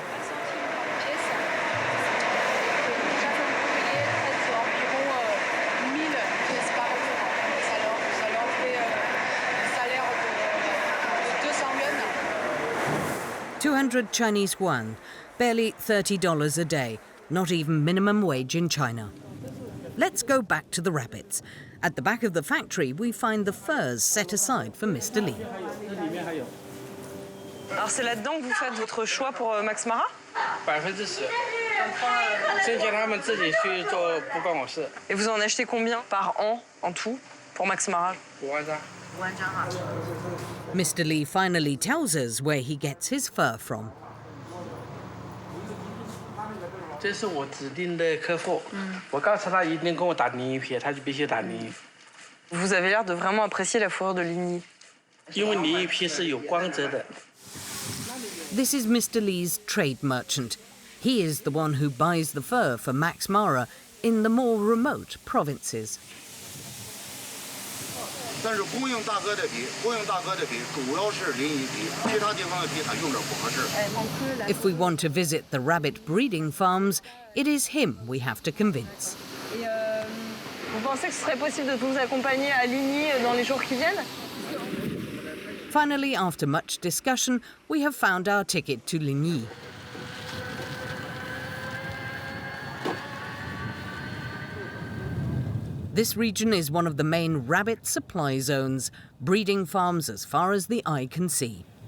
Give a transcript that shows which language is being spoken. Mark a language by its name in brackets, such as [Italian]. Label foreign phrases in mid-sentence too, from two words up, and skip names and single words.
[English] $200 Chinese yuan, barely $30 a day, not even minimum wage in China. Let's go back to the rabbits. At the back of the factory, we find the furs set aside for Mr. Lee. [French] Alors c'est là-dedans que vous faites votre choix pour Max Mara? [Chinese] 10%，剩下他们自己去做，不关我事。 [French] Et vous en achetez combien par an en tout pour Max Mara? [Chinese] 5万张。 5万张啊。 [English] Mr. Lee finally tells us where he gets his fur from. [Chinese] 这是我指定的客户，我告诉他一定跟我打另一批，他就必须打另一批。 [French] Vous avez l'air de vraiment apprécier la fourrure de Ligny. [Chinese] 因为另一批是有光泽的。 [English] This is Mr. Lee's trade merchant. He is the one who buys the fur for Max Mara in the more remote provinces. [Chinese] 但是供应大哥的皮主要是临沂皮，其他地方的皮它用着不合适。 [English] If we want to visit the rabbit breeding farms, it is him we have to convince. [French] Et vous pensez que ce serait possible de vous accompagner à Ligny dans les jours qui viennent? [English] Finally, after much discussion, we have found our ticket to Ligny. This region is one of the main rabbit supply zones, breeding farms as far as the eye can see.